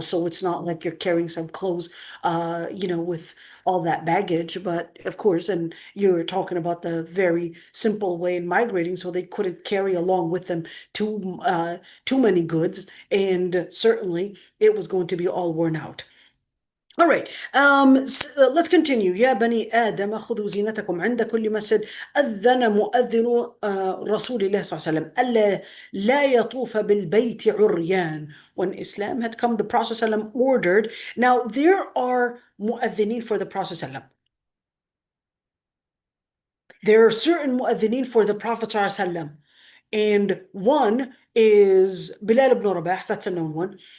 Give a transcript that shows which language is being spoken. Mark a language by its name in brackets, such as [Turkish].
[English] So it's not like you're carrying some clothes, with all that baggage. But of course, and you're talking about the very simple way in migrating, so they couldn't carry along with them too many goods, and certainly it was going to be all worn out. All right, let's continue. [Arabic] يا بني آدم خذوا زينتكم عند كل مسجد. أذن مؤذن رسول الله صلى الله عليه وسلم ألا لا يطوف بالبيت عريان. [English] When Islam had come, the Prophet [Arabic] صلى الله عليه وسلم [English] ordered. Now, there are mu'adhineen for the Prophet صلى الله عليه وسلم. There are certain mu'adhineen for the Prophet [Arabic] صلى الله عليه وسلم. [English] And one is Bilal ibn Rabah, that's a known one.